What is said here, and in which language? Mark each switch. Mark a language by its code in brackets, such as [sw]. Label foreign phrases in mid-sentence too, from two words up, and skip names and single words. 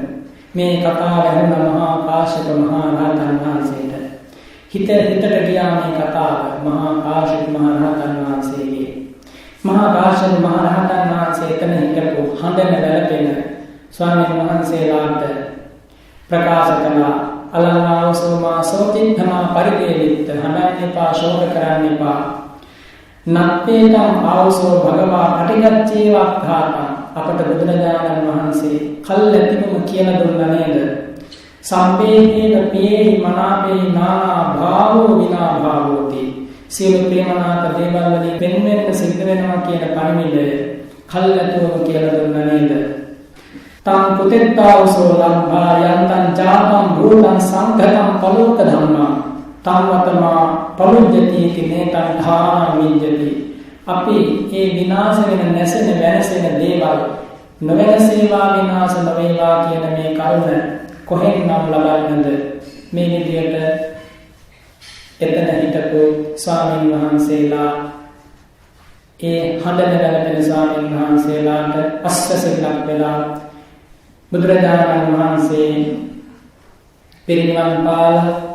[si] මේ කතාව ඇහුණ මහා කාශ්‍යප මහා රහතන් වහන්සේට හිතට ගියා මේ කතාව මහා කාශ්‍යප මහ රහතන් වහන්සේගේ. මහා කාශ්‍යප මහ රහතන් වහන්සේ එතන හිටපු හඳන වැළපෙන ස්වාමීන් වහන්සේලාට ප්‍රකාශ කළා [pi] අලංආවසෝ මා සෝතිත්තමා පරිදේවිත [si] හඳන්න එපා, ශෝක කරන්න එපා. [pi] නත්තේතං ආවසෝ භගවා පටිගච්ඡේවක්ඛාතං [si] අපට බුදුරජාණන් වහන්සේ කල්ැතිවම කියලා දුන්නා නේද? [pi] සම්පේහේන පියේහි මනාපේ නානා භාවෝ විනා භාවෝති. [si] සියලු ප්‍රේමනාත දේවල් වලින් වෙන්වෙන්න සිද්ධ වෙනවා කියන පරිමිදය කල්ැතුවම කියලා දුන්නා නේද? [pi] තං පුතෙත්තාවසෝ ලම්භා යන්තං ජාතං භූතං සංඝතං පලෝක ධම්මා තංවතමා පලුජ්ජති කිනේතං ධානා විජ්ජති. [si] අපි ඒ විනාශ වෙන නැසෙන වෙනසෙන දේවල් නොවෙනසේවා විනාශ නොවේවා කියන මේ කරුණ කොහෙන් නම් ලබන්නද? මේ විදියට එතන හිටපු ස්වාමීන් වහන්සේලා ඒ හඬන වැළපෙන ස්වාමීන් වහන්සේලාට අස්වැසිල්ලක් වෙලා බුදුරජාණන් වහන්සේ පිරිනිවන් පාලා